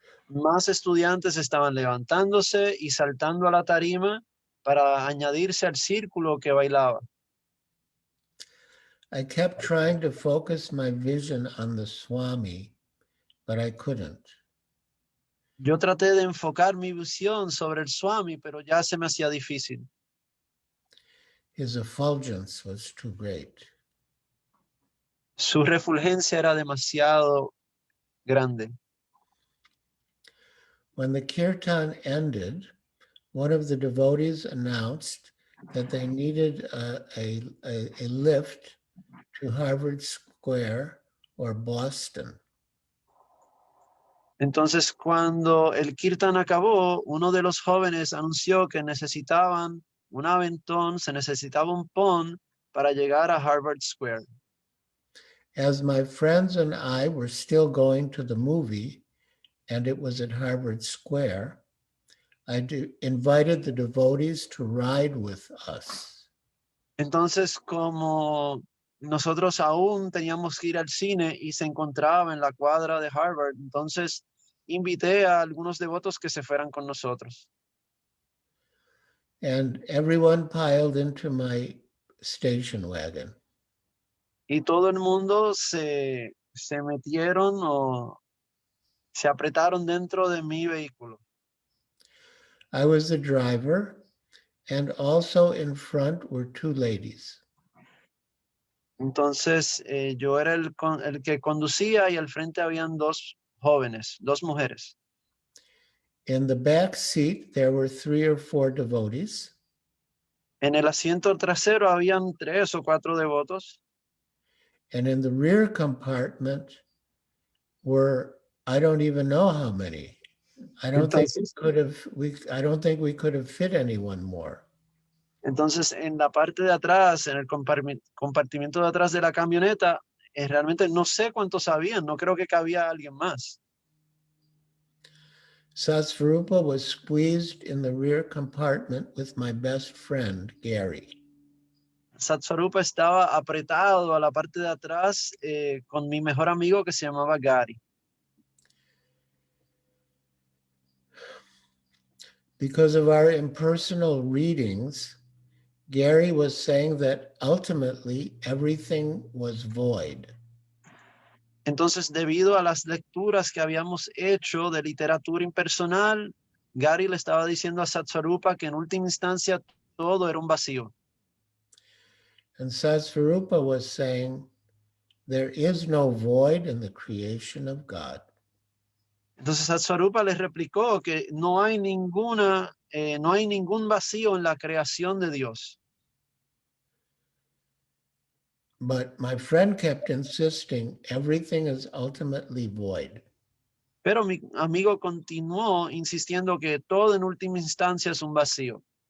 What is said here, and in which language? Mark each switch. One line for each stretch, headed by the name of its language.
Spanish: Más estudiantes estaban levantándose y saltando a la tarima para añadirse al círculo que bailaba.
English: I kept trying to focus my vision on the Swami, but I couldn't.
Spanish: Yo traté de enfocar mi visión sobre el Swami, pero ya se me hacía difícil.
English: His effulgence was too great.
Spanish: Su refulgencia era demasiado grande.
English: When the kirtan ended, one of the devotees announced that they needed a lift to Harvard Square or Boston.
Spanish: Entonces, cuando el kirtan acabó, uno de los jóvenes anunció que necesitaban un aventón, se necesitaba un pon para llegar a Harvard Square.
English: As my friends and I were still going to the movie, and it was at Harvard Square, I invited the devotees to ride with us.
Spanish: Entonces, como nosotros aún teníamos que ir al cine y se encontraba en la cuadra de Harvard, entonces invité a algunos devotos que se fueran con nosotros.
English: And everyone piled into my station wagon.
Spanish: Y todo el mundo se metieron o se apretaron dentro de mi vehículo.
English: I was the driver, and also in front were two ladies.
Spanish: Entonces, yo era el que conducía y al frente habían dos jóvenes, dos mujeres.
English: In the back seat, there were 3 or 4 devotees.
Spanish: En el asiento trasero habían 3 o 4 devotos.
English: And in the rear compartment were, I don't even know how many. I don't think we could have fit anyone more.
Spanish: Entonces, en la parte de atrás, en el compartimiento de atrás de la camioneta, realmente no sé cuántos habían, no creo que cabía alguien más.
English: Satsvarupa was squeezed in the rear compartment with my best friend, Gary.
Spanish: Satsvarupa estaba apretado a la parte de atrás con mi mejor amigo que se llamaba Gary.
English: Because of our impersonal readings, Gary was saying that ultimately everything was void.
Spanish: Entonces, debido a las lecturas que habíamos hecho de literatura impersonal, Gary le estaba diciendo a Satsvarupa que en última instancia todo era un vacío.
English: And Satsvarupa was saying, there is no void in the creation of God.
Spanish: Entonces Satsvarupa les replicó que no hay ningún vacío en la creación de Dios.
English: But my friend kept insisting everything is ultimately void.
Spanish: Pero mi amigo continuó insistiendo que todo en última instancia es un vacío.